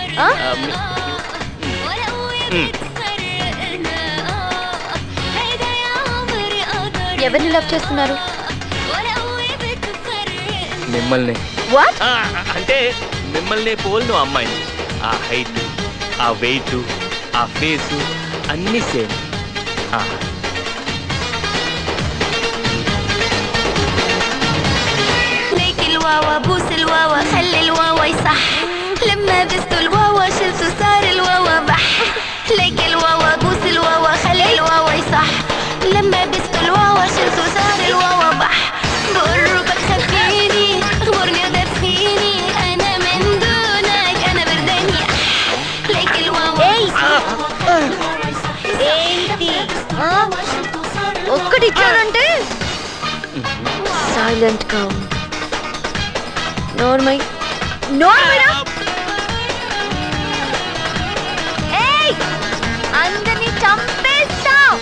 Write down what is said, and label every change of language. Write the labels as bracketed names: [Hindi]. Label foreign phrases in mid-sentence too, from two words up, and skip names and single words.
[Telugu] ఎవరిని లవ్ చేస్తున్నారు? మిమ్మల్ని. వాట్? అంటే మిమ్మల్ని పోల్ను అమ్మాయిని. ఆ హైట్, ఆ వెయిట్, ఆ ఫేసు అన్నీ సేమ్. [Arabic] الواوا بوس الواوا خلي الواوا يصح لما بستو الواوا شلتو صار الواوا بح ليك الواوا بوس الواوا خلي الواوا يصح لما بستو الواوا شلتو صار الواوا بح بقربك خفيني اخبرني ودفيني انا من دونك انا برداني ليك الواوا [Telugu] ఏంటి ఒక్కటి ఇచ్చానంటే సైలెంట్ గా నోర్మై నోర్మైనా. ఏయ్, అందరినీ చంపేస్తా.